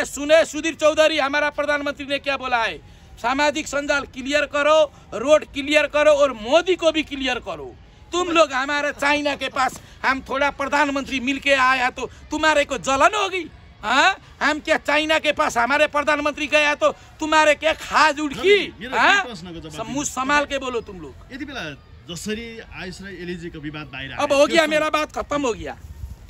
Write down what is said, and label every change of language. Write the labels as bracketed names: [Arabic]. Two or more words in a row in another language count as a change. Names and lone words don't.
[Hindi] सुने सुधीर चौधरी, हमारा प्रधानमंत्री ने क्या बोला है, सामाजिक संजाल क्लियर करो, रोड क्लियर करो और मोदी को भी क्लियर करो। तुम लोग हमारे चाइना के पास हम थोड़ा प्रधानमंत्री मिलके आया तो तुम्हारे को जलन होगी? हाँ, हम क्या चाइना के पास हमारे प्रधानमंत्री गया तो तुम्हारे क्या खाज उड़की? मुंह संभाल के बोलो तुम लोग। [Nepali] यति बेला जसरी आयुष र एलिजीको विवाद बाहिर [Hindi] अब हो गया, मेरा बात खत्म हो गया।